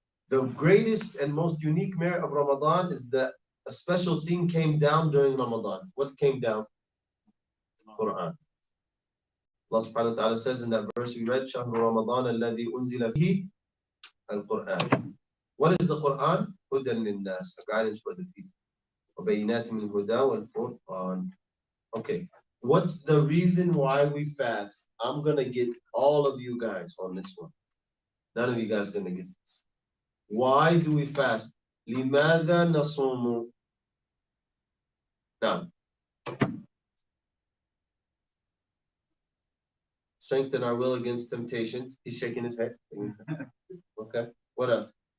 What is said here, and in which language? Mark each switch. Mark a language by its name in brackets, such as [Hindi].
[English] The greatest and most unique merit of Ramadan is that a special thing came down during Ramadan. What came down? Quran. Allah subhanahu wa ta'ala says in that verse we read, [Arabic] شهر رمضان الذي أنزل فيه القرآن. [English] What is the Quran? [Arabic] هدى للناس, [English] a guidance for the people. [Arabic] وبينات من الهدى والفرقان. [English] Okay, what's the reason why we fast? I'm gonna get all of you guys on this one. None of you guys gonna get this. Why do we fast? [Arabic] لماذا نصوم? [English] Now, strengthen our will against temptations. He's shaking his head. Okay, what else?